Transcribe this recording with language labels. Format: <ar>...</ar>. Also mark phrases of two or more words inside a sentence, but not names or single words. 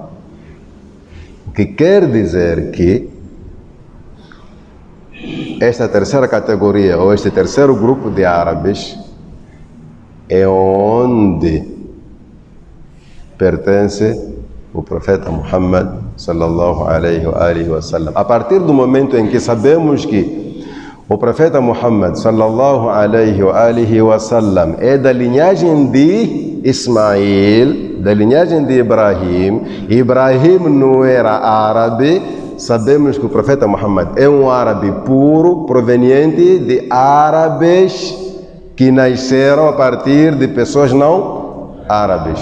<pt>O que quer dizer que esta terceira categoria, ou este terceiro grupo de árabes, é onde pertence o profeta Muhammad</pt> <ar>صلى الله عليه وسلم.</ar> <pt>A partir do momento em que sabemos que o profeta Muhammad</pt> <ar>صلى الله عليه وسلم</ar> <pt>é da linhagem de Ismael, da linhagem de Ibrahim. Ibrahim não era árabe. Sabemos que o profeta Muhammad é um árabe puro, proveniente de árabes que nasceram a partir de pessoas não árabes.</pt>